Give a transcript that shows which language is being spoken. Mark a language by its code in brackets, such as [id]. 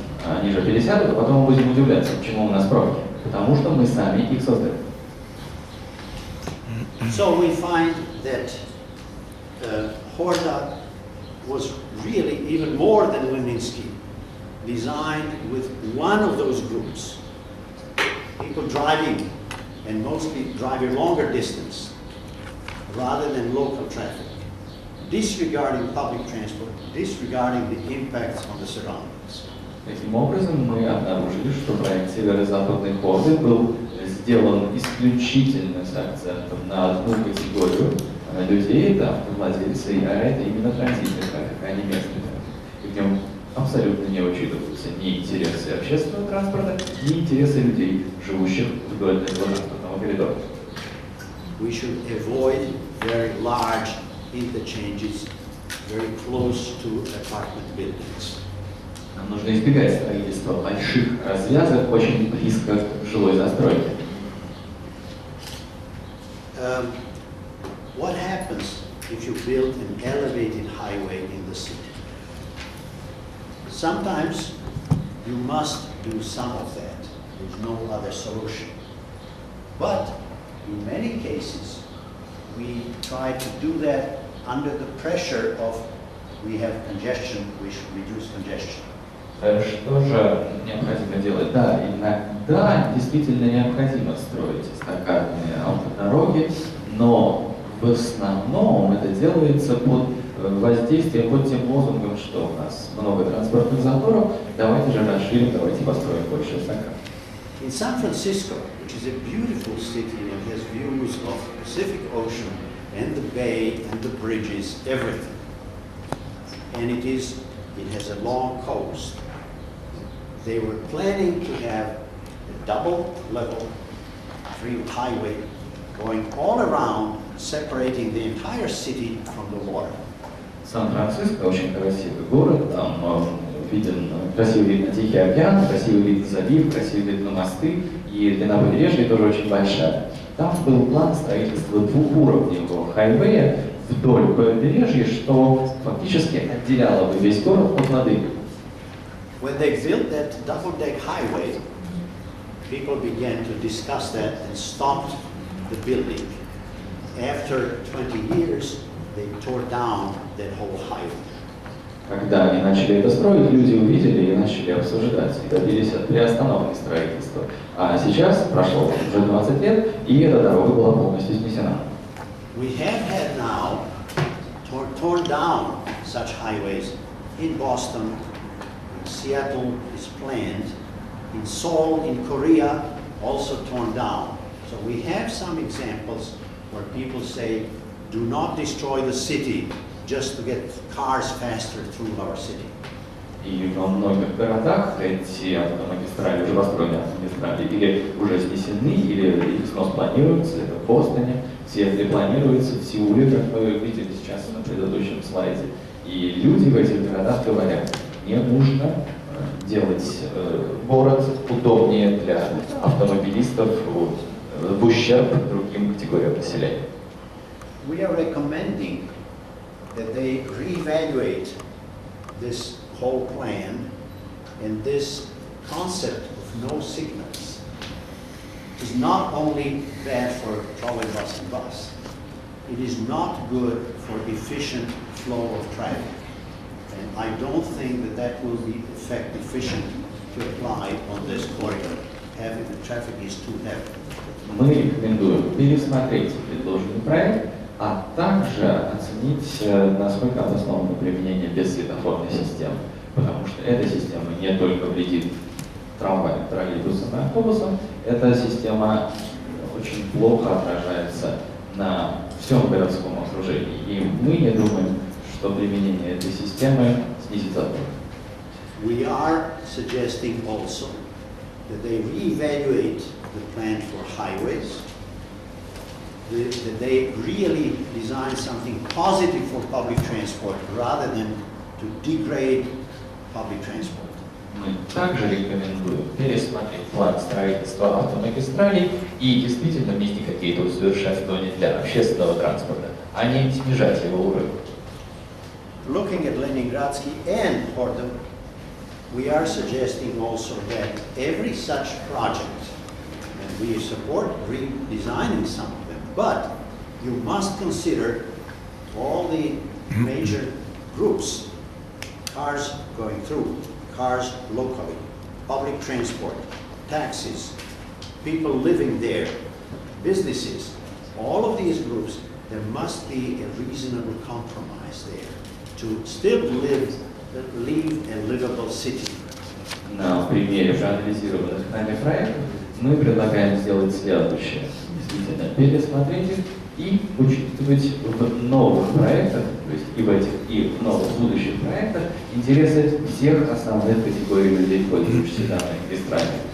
[ru] Они же пересядут, а потом мы будем удивляться, почему у нас пробки. Потому что мы сами их создали. [en] So we find that Horda was really even more than Leninski, designed with one of those groups. People driving, and mostly driving longer distance, rather than local traffic. Disregarding public transport, disregarding the impacts on the surroundings. [ru] Таким образом, мы обнаружили, что проект Северо-Западной хорды был сделан исключительно с акцентом на одну категорию людей, это автовладельцы, а это именно транзитный трафик, а не местный трафик. И в нем абсолютно не учитываются ни интересы общественного транспорта, ни интересы людей, живущих вдоль этого транспортного коридора. [en] We should avoid very large interchanges very close to apartment buildings. [ru] Нам нужно избегать строительства больших развязок очень близко к жилой застройке. [en] What happens if you build an elevated highway in the city? Sometimes you must do some of that. There's no other solution. But in many cases, we try to do that under the pressure of we have congestion, we should reduce congestion. [ru] Что же необходимо делать? Да, иногда действительно необходимо строить эстакадные автодороги, но в основном это делается под воздействием, под тем лозунгом, что у нас много транспортных заторов, давайте же расширим, давайте построим больше эстакад. [en] In San Francisco, which is a beautiful city and has views of the Pacific Ocean and the bay and the bridges, everything, and it has a long coast. They were planning to have a double-level free highway going all around, separating the entire city from the water. [ru] Сан-Франциско очень красивый город, там виден красивый вид на Тихий океан, красивый вид на залив, красивый вид на мосты, и длина побережья тоже очень большая. Там был план строительства двухуровневого хайвея вдоль побережья, что фактически отделяло бы весь город от воды. [en] When they built that double-deck highway, people began to discuss that and stopped the building. After 20 years, they tore down that whole highway. [ru] Когда они начали это строить, люди увидели и начали обсуждать, и добились приостановки строительства. А сейчас прошло уже 20 лет, и эта дорога была полностью снесена. [en] We have had now torn down such highways in Boston. Seattle is planned, in Seoul, in Korea, also torn down. So we have some examples where people say, do not destroy the city just to get cars faster through our city. [ru] И во многих городах эти автомагистрали, уже построенные автомагистрали, или уже снесены, или их снос планируется, это в Бостоне, в Сиэтле планируется, в Сеуле, как мы видели сейчас на предыдущем слайде. И люди в этих городах говорят, не нужно делать город удобнее для автомобилистов в ущерб другим категориям населения. [en] We are recommending that they reevaluate this whole plan and this concept of no signals is not only bad for trolley bus and bus, it is not good for efficient flow of traffic. And I don't think that that will be efficient to apply on this corridor, having the traffic is too heavy. [ru] Мы рекомендуем пересмотреть предложенный проект, а также оценить, насколько обосновано применение бессветофорной системы. Потому что эта система не только вредит трамваям, троллейбусам и автобусам, эта система очень плохо отражается на всем городском окружении. И мы не думаем, что применение этой системы снизит затор. [en] We are suggesting also that they reevaluate the plan for highways, that they really design something positive for public transport rather than to degrade public transport. [ru] Мы также рекомендуем пересмотреть план строительства автомагистралей и действительно внести какие-то усовершенствования для общественного транспорта, а не снижать его уровень. [en] Looking at Leningradsky and Hordem, we are suggesting also that every such project, and we support redesigning some of them, but you must consider all the major groups, cars going through, cars locally, public transport, taxis, people living there, businesses, all of these groups, there must be a reasonable compromise there to still leave a livable city. [ru] На примере проанализированных нами проектов мы предлагаем сделать следующее. Действительно, пересмотреть их и учитывать в новых проектах, то есть и в этих, и в новых будущих проектах, интересы всех основных категорий людей, пользующихся данной магистралью.